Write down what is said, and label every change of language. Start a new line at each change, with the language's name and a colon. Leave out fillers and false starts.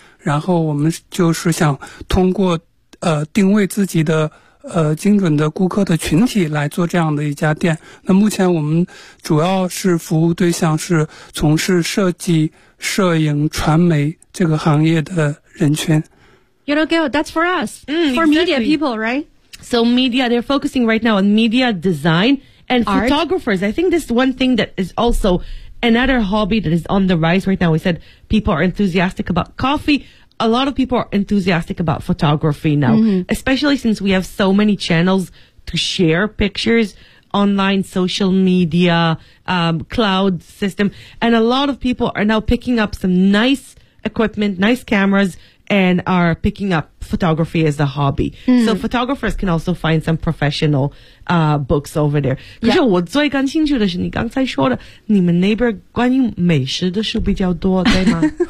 Chinese: 然后我们就是想通过定位自己的精准的顾客的群体来做这样的一家店。那目前我们主要是服务对象是从事设计、摄影、传媒这个行业的人群。
English: You know, girl, that's for us,、 exactly. for media people, right? So media, they're focusing right now on media design and、 Art? photographers. I think this is one thing that is also another hobby that is on the rise right now. We said people are enthusiastic about coffee. A lot of people are enthusiastic about photography now,、 mm-hmm. especially since we have so many channels to share pictures, online, social media, cloud system. And a lot of people are now picking up some nice equipment, nice cameras, and are picking up photography as a hobby.、 Mm-hmm. So photographers can also find some professional, books over there.
Chinese: 可是我最感兴趣的是你刚才说的，你们那边关于美食的书比较多，对吗？